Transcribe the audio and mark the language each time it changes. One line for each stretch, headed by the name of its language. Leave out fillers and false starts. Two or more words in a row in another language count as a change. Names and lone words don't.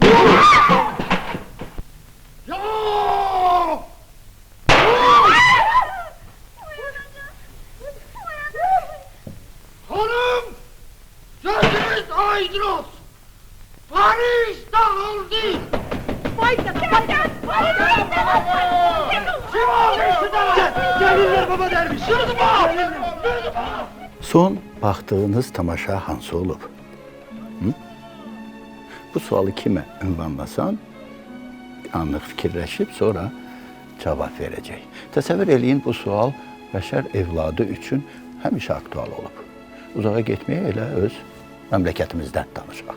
Turkish: Ya! Hanım! Gözünüz aydın olsun! Paris dağıldı! Kim almıştı da? Gelirler baba derviş! Yürüdü bak!
Azerbaijani: Son baxdığınız tamaşa hansı olub? Bu sualı kime ünvanlasan, anlıq fikirləşib sonra cavab verəcək. Təsəvvür eləyin, bu sual bəşər evladı üçün həmişə aktual olub. Uzağa getməyə elə öz məmləkətimizdən danışaq.